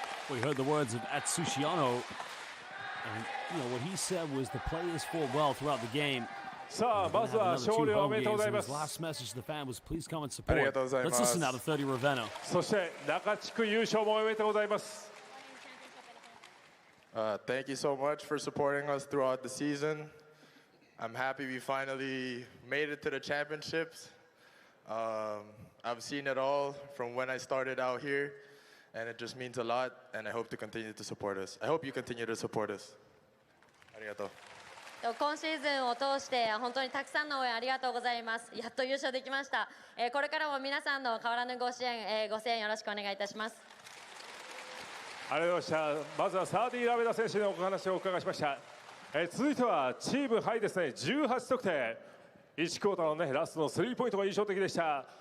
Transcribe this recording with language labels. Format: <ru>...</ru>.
<en>We heard the words of Atsushiyano, and what he said was the players fought well throughout the game.</en> <ja>さあ、まずは勝利をおめでとうございます。</ja> <en>His last message to the fan was please come and support. Let's listen now to 30 Ravenna.</en> <ja>そして中地区優勝もおめでとうございます。</ja> <en>Thank you so much for supporting us throughout the season. I'm happy we finally made it to the championships. I've seen it all from when I started out here, and it just means a lot, and I hope to continue to support us. I hope you continue to support us.</en> <ja>ありがとう。今シーズンを通して本当にたくさんの応援ありがとうございます。やっと優勝できました。これからも皆さんの変わらぬご支援、ご声援よろしくお願いいたします。ありがとうございました。まずはサーディ・ラベダ選手にお話をお伺いしました。続いてはチームハイですね、18得点、1クォーターの、ね、ラストのスリーポイントが印象的でした。</ja>